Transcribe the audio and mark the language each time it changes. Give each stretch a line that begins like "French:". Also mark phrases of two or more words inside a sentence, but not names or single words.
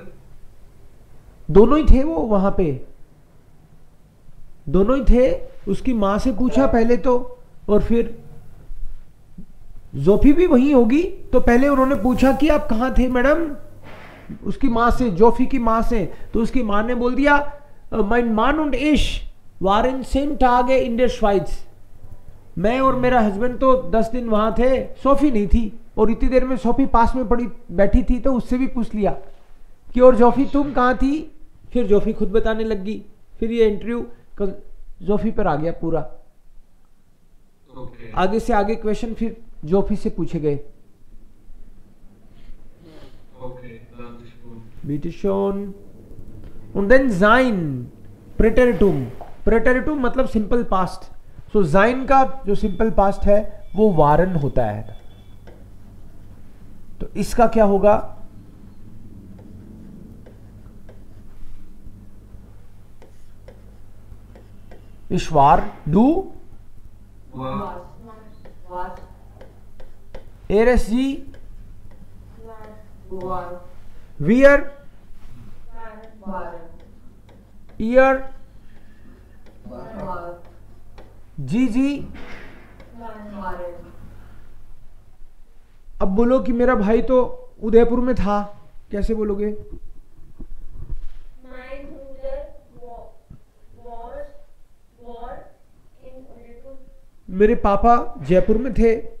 Hindi: दोनों ही थे वो वहां पे, दोनों ही थे। उसकी माँ से पूछा पहले तो, और फिर जोफी भी वहीं होगी, तो पहले उन्होंने पूछा कि आप कहाँ थे मैडम, उसकी माँ से, जोफी की माँ से। तो उसकी माँ ने बोल दिया
German: mein Mann und ich waren 10 Tage in der Schweiz।
Hindi: मैं और मेरा हस्बैंड तो 10 दिन वहां थे, सोफी नहीं थी। और इतनी देर में सोफी पास में बैठी थी, तो उससे भी पूछ लिया कि और जोफी तुम कहाँ थी? फिर जोफी खुद बताने लगी। फिर ये इंटरव्यू जोफी पर आ गया पूरा। आगे से आगे क्वेश्चन फिर जोफी से पूछे गए।
German: Bitte schön। Und then sein Präteritum।
Hindi: Präteritum मतलब
English: simple past.
Hindi: सो sein का जो
English: simple past
Hindi: है वो वारन होता है। तो इसका क्या होगा?
German: Ich war, du, er, es, sie, wir, ihr,
Hindi: जी। अब बोलो कि मेरा भाई तो उदयपुर में था, कैसे बोलोगे? मेरे पापा जयपुर में थे।